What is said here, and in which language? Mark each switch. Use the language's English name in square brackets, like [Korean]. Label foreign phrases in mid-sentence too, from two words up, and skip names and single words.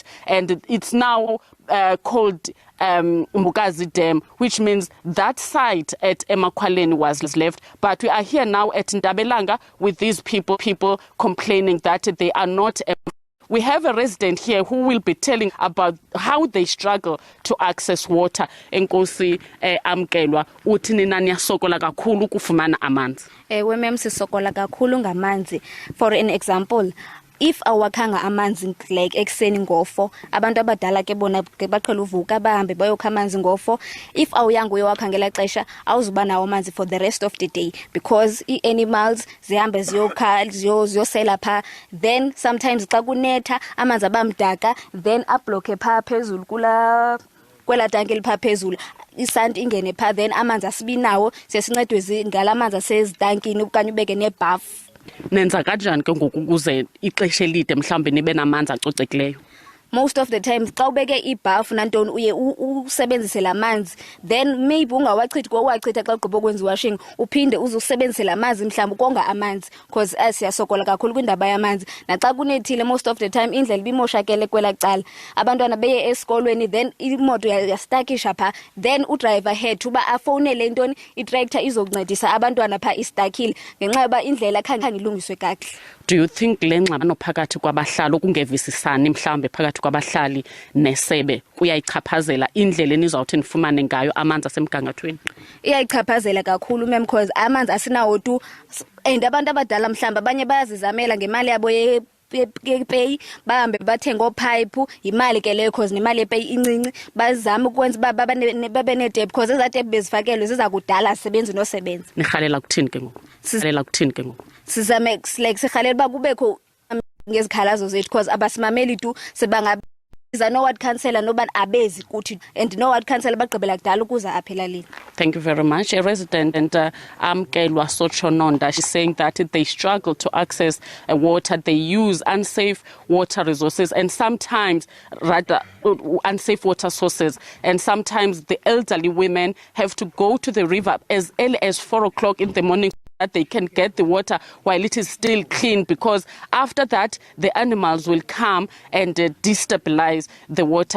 [English] And it's now called Mbukazi Dam, which means that site at Emakwaleni was left. But we are here now at Ntabelanga with these people complaining that they are not. We have a resident here who will be telling about how they struggle to access water. [Xhosa] Enkosi amkelwa uthi nina niyasokola kakhulu ukufumana amanzi. Mem sisokola kakhulu ngamanzi. [English] For an example, [Xhosa] if awakhanga amanzi like ekseni ngo4, abantu abadala ke bona baqhela uvuka bahambe bayokha amanzi ngo4, if awuyanga uyowakhangela xesha awuzuba nawo amanzi [English] for the rest of the day, because animals [Xhosa] zihambe ziyosela pha. Then sometimes xa kunetha amanzi abamdaka, then abloke pha phezulu kwela tanki elipha phezulu, isanti ingene pha, then amanzi asibinawo sesincedwe ngalamanzi asezitankini okanye ubeke nebhafu. Nenza kanjani ke ngoku ukuze ixesha elide mhlambe nibe namanzi acocekileyo? [English] Most of the times [Xhosa] xa ubeke ibhafu nantoni uye usebenzise lamanzi, then maybe ungawachithi kowachitha xa ugqiba ukwenza washing, uphinde uzusebenzise lamanzi mhlawumbe ukonga amanzi, because siyasokola kakhulu kwindaba yamanzi. Naxa kunethile [English] most of the time [Xhosa] indlela ibimoshakele kwela cala, abantwana beye esikolweni, then imoto yastakisha pha, then udriver head uba afonele intoni itractor izokuncedisa abantwana pha istakile ngenxa yoba indlela khange ilungiswe kakuhle. [English] Do you think [Xhosa] le ngxabano phakathi kwabahlali ukungevisisani mhlambe phakathi kwabahlali nesebe kuyayichaphazela indlela enizawuthi nifumane ngayo amanzi asemgangathweni? Iyayichaphazela kakhulu mem, because amanzi asinawo tu, and abantu abadala mhlamba abanye bayazizamela ngemali yabo pay, bahambe bathenga opipe, imali ke leyo cause nemali epay incinci, bazama ukwenza uba babe ne-debt, because ezaa debt bezifakelwe ziza kudala asebenzi nosebenza. Nirhalela kuthini ke ngoku? Sizame like sirhalela uba kubekho ngezikhalazo zethu, because abasimameli tu sebangabiza no-ward councillor nobani abezi kuthi, and no-ward councillor bagqibela kudala ukuza apha elalini. [English] Thank you very much. A resident and Amkelwa Sochononda, she's saying that they struggle to access water. They use unsafe water resources and sometimes rather unsafe water sources. And sometimes the elderly women have to go to the river as early as 4 o'clock in the morning that they can get the water while it is still clean, because after that the animals will come and destabilize the water.